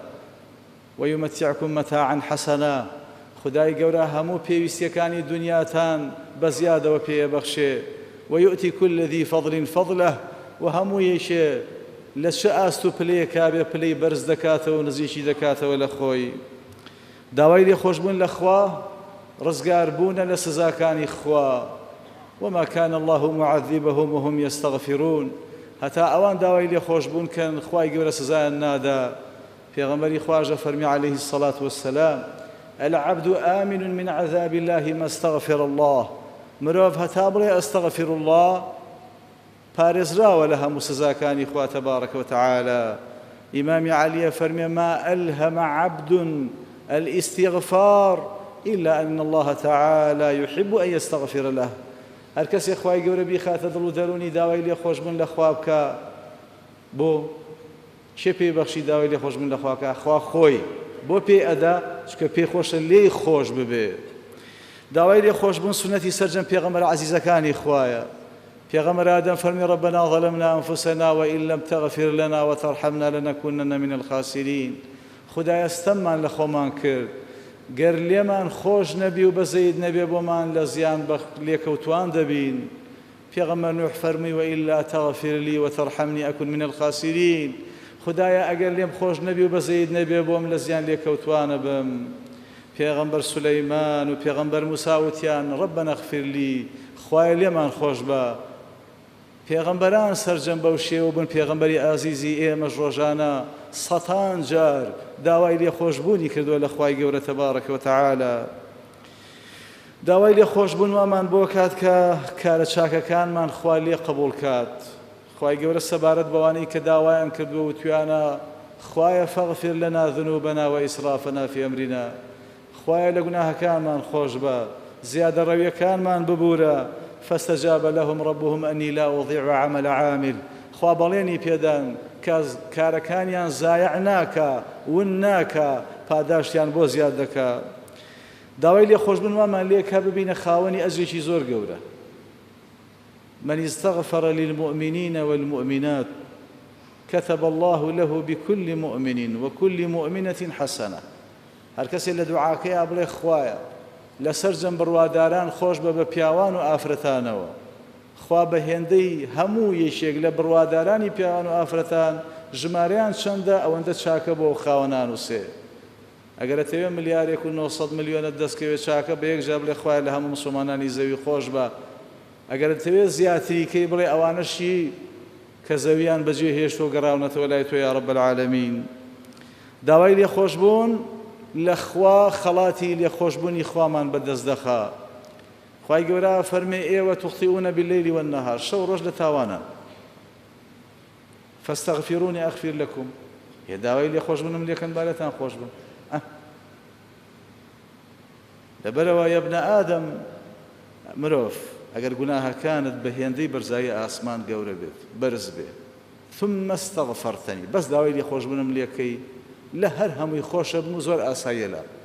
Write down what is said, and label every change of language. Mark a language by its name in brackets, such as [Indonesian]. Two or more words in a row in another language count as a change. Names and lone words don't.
[Arabic] وەیومەتیعکم مەتاعا حەسەنا. [Central Kurdish] خدای گەورە هەموو پێویستیەکانی دنیاتان بە زیادەوە پێبەخشێ. [Arabic] وەیؤتی کل ذی فەضل فەضلەه. [Central Kurdish] و هەموو یەکێ لە چه ئاست و پلەیەکا بێ پلەی بەرز دەکاتەوە و نزیکی دەکاتەوە لە خۆی. داوای لێخۆشبوون لە خوا ڕزگاربوونە لە سزاکانی خوا. [Arabic] وما كان الله معذبهم وهم يستغفرون. [Central Kurdish] هەتا ئەوان داوای لێخۆشبوون کەن خوای گەورە سزایان نادا. پێغەمبەری خواژە فەرمی [Arabic] عليه الصلاة والسلام: العبد آمن من عذاب الله ما استغفر الله. [Central Kurdish] مرۆڤ هەتا بڵێ [Arabic] ئەستەغفر الله [Central Kurdish] پارێزراوە لە هەموو سزاکانی خوا [Arabic] تەبارەکە وتەعالە. [Central Kurdish] ئیمامی عەلیە فەرمێ: [Arabic] ما ألهم عبد الاستغفار إلا أن الله تعالى يحب أن يستغفر له. [Central Kurdish] هەر کەسێک خوای گەورە بیخاتە دڵ و دەرونی داوای لێخۆشبوون لە خوا بکە، بۆ چێ پێی بەخشی داوای لێخۆشبوون لە خوا بکە؟ خوا خۆی بۆ پێی ئەدا، چکە پێی خۆشە لێی خۆش ببێ. داوای لێخۆشبوون سونەتی سەرجەم پێغەمبەر عەزیزەکانی خوایە. پێغەمبەر ئادەم فەرمی: [Arabic] ربنا ظلمنا أنفسنا وإن لم تغفر لنا وترحمنا لنكونن من الخاسرين. [Central Kurdish] خدایە ستەممان لە خۆمان کرد، گەر لێمان خۆش نەبی و بەزەید نەبێ بۆمان لە زیان لێکەوتوان دەبین. پێغەمبەر نوح فەرمی: [Arabic] وإلا تغفر لي وترحمني أكن من الخاسرين. [Central Kurdish] خدایە ئەگەر لێم خۆش نەبی و بەزەید نەبێ بۆم لە زیان لێکەوتوانە بم. پێغەمبەر سولەیمان و پێغەمبەر موسا وتیان [Arabic] ڕەبەنە اغفر لی، [Central Kurdish] خوایە لێمان خۆش بە. پێغەمبەران سەرجەم بەو شێوە بوون. پێغەمبەری ئازیزی ئێمەش ڕۆژانە سەتان جار داوای لێخۆشبوونی کردووە لە خوای گەورە [Arabic] تەبارەکە و تەعالە. [Central Kurdish] داوای لێخۆشبوون وامان بۆ کات کە کارە چاکەکانمان خوا لێ قبوڵ کات. خوای گەورە سەبارەت بەوانەی کە داوایان کردووە وتویانە خوایە [Arabic] فەغفر لەنا ذنوبنا وئیسرافنا فی ئەمرینا، [Central Kurdish] خوایە لە گوناهەکانمان خۆش بە، زیادە ڕەویەکانمان ببوورە. [Arabic] فاستجاب لهم ربهم أني لا أضيع عمل عامل، [Central Kurdish] خوا بەڵێنی پێدان کە کارەکانیان زایع ناکە ون ناکە، پاداشتیان بۆ زیاد دەکا. داوای لێخۆشبوون وامان لێ کە ببینە خاوەنی ئەجرێکی زۆر گەورە. [Arabic] من استغفر للمؤمنين والمؤمنات كتب الله له بكل مؤمن وكل مؤمنة حسنة. [Central Kurdish] هەر کەسێک لە دوعاکەیە بڵێ خوایە لەسەر جەم بڕواداران خۆش بە بە پیاوان و ئافرەتانەوە، خوا بە هێندەی هەموو یەکێک لە بڕوادارانی پیاوان و ئافرەتان ژمارەیان چەندە ئەوەندە چاکە بۆ خاوەنان و سێ. ئەگەر دەتەوێت ملیارێک و 900 میلیۆنت دەستکەوێت چاکە بە یەک جا بڵێ خوایە لە هەموو مسلمانانی زەوی خۆش بە. ئەگەر دەتەوێت زیاتریکەی بڵێ ئەوانەشی کە زەویان بەجێ هێشت و گەڕاونەتەوە لای تۆ [Arabic] یا رب العالمین. [Central Kurdish] داوای لێخۆشبوون لە خوا خەڵاتی لێخۆشبوونی خوامان بەدەست دەخا. خوای گەورە فەرمێ ئێوە [Arabic] تخطئون بالليل والنهار، [Central Kurdish] شەو ڕۆژ لە تاوانە. [Arabic] فاستغفروني أغفر لكم، [Central Kurdish] هێ داوای لێخۆشبوونم لێکەن بالەتان خۆش بن. لەبەرەوە [Arabic] یە ابن ئادەم [Central Kurdish] مرۆڤ ئەگەر گوناهەکانت بە هێندەی بەرزایی ئاسمان گەورە بێت بەرز بێت [Arabic] ثم استغفرتني، [Central Kurdish] بەس داوای لێخۆشبوونم لێکەی لە هەر هەمووی خۆشە بن و زۆر ئاساییە لە.